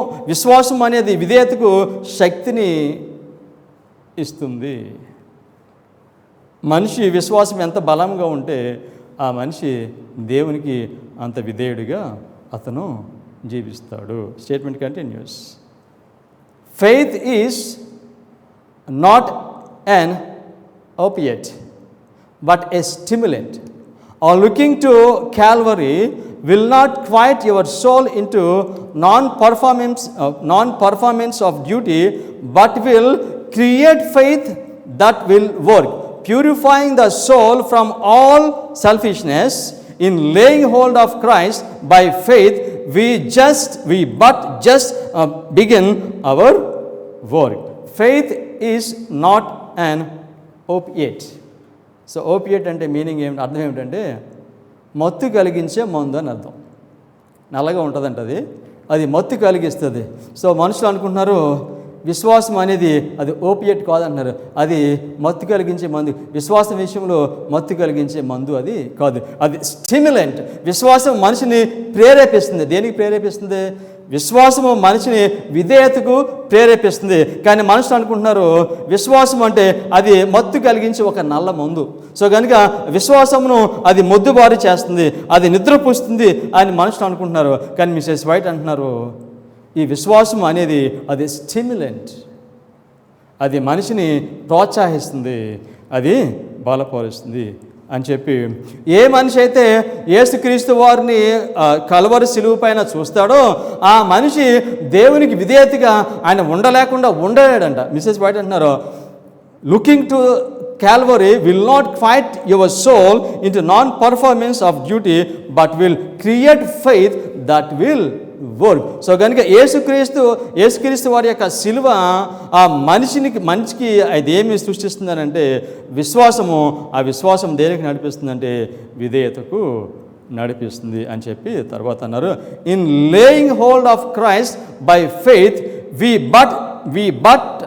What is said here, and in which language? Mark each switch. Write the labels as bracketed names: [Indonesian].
[Telugu] విశ్వాసం అనేది విధేయతకు శక్తిని ఇస్తుంది. మనిషి విశ్వాసం ఎంత బలంగా ఉంటే ఆ మనిషి దేవునికి అంత విధేయుడిగా అతను జీవిస్తాడు. [English] Statement continues. Faith is not an opiate, but a stimulant. Or looking to Calvary will not quiet your soul into non-performance of duty, but will create faith that will work, purifying the soul from all selfishness. In laying hold of Christ by faith, we but just begin our work. Faith is not an opiate. [Telugu] So opiate అంటే meaning ఏమిటి, అర్థం ఏమిటంటే మత్తు కలిగించే మందు అని అర్థం. నల్లగా ఉంటుందంట అది మత్తు కలిగిస్తుంది. సో మనుషులు అనుకుంటున్నారు విశ్వాసం అనేది అది ఓపియేట్ కాదంటున్నారు, అది మత్తు కలిగించే మందు. విశ్వాసం విషయంలో మత్తు కలిగించే మందు అది కాదు, అది స్టిమ్యులెంట్. విశ్వాసం మనిషిని ప్రేరేపిస్తుంది. దేనికి ప్రేరేపిస్తుంది? విశ్వాసము మనిషిని విధేయతకు ప్రేరేపిస్తుంది. కానీ మనుషులు అనుకుంటున్నారు విశ్వాసం అంటే అది మత్తు కలిగించి ఒక నల్ల మందు. సో కనుక విశ్వాసమును అది మొద్దుబారి చేస్తుంది, అది నిద్రపుస్తుంది అని మనుషులు అనుకుంటున్నారు. కానీ మిసెస్ వైట్ అంటున్నారు ఈ విశ్వాసం అనేది అది స్టిమ్యులెంట్, అది మనిషిని ప్రోత్సహిస్తుంది, అది బలపరుస్తుంది అని చెప్పి, ఏ మనిషి అయితే యేసుక్రీస్తు వారిని కల్వరి శిలువ పైన చూస్తాడో ఆ మనిషి దేవునికి విధేయతగా ఆయన ఉండలేకుండా ఉండలేడంట. [English] Mrs White [Telugu] అంటున్నారు [English] Looking to Calvary will not fight your soul into non-performance of duty, but will create faith that will work. [Telugu] So కనుక యేసుక్రీస్తు వారి యొక్క శిలువ ఆ మనిషికి అది ఏమి సృష్టిస్తుందనంటే విశ్వాసము. ఆ విశ్వాసం దేనికి నడిపిస్తుందంటే విధేయతకు నడిపిస్తుంది అని చెప్పి తర్వాత అన్నారు. [English] in laying hold of Christ by faith we but